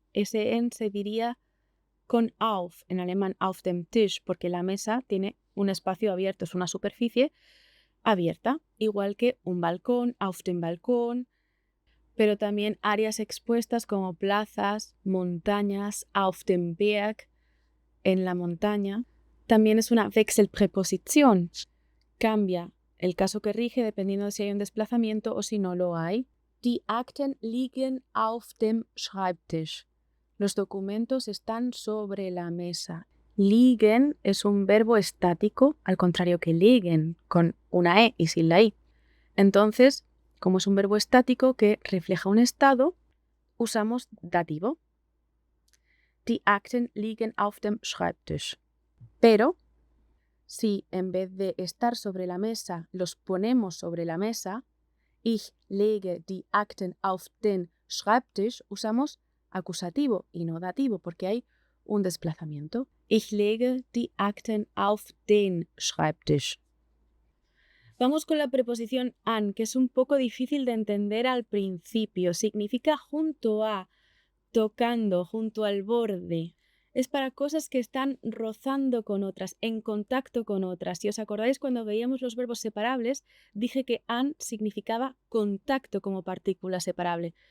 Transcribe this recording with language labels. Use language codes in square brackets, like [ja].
[es] Ese en se diría con auf, en alemán [de] auf dem Tisch, [es] porque la mesa tiene un espacio abierto, es una superficie abierta, igual que un balcón, [de] auf dem Balkon, [es] pero también áreas expuestas como plazas, montañas, [de] auf dem Berg, [es] en la montaña. También es una Wechselpräposition. Cambia el caso que rige dependiendo de si hay un desplazamiento o si no lo hay. [de] Die Akten liegen auf dem Schreibtisch. [es] Los documentos están sobre la mesa. Liegen es un verbo estático, al contrario que liegen, con una E y sin la I. Entonces, como es un verbo estático que refleja un estado, usamos dativo. [de] Die Akten liegen auf dem Schreibtisch. [es] Pero, si en vez de estar sobre la mesa los ponemos sobre la mesa, [de] ich lege die Akten auf den Schreibtisch, [es] usamos acusativo y no dativo porque hay un desplazamiento. [de] Ich lege die Akten auf den Schreibtisch. [es] Vamos con la preposición an, que es un poco difícil de entender al principio. Significa junto a, tocando, junto al borde. Es para cosas que están rozando con otras, en contacto con otras. Si os acordáis, cuando veíamos los verbos separables, dije que an significaba contacto como partícula separable.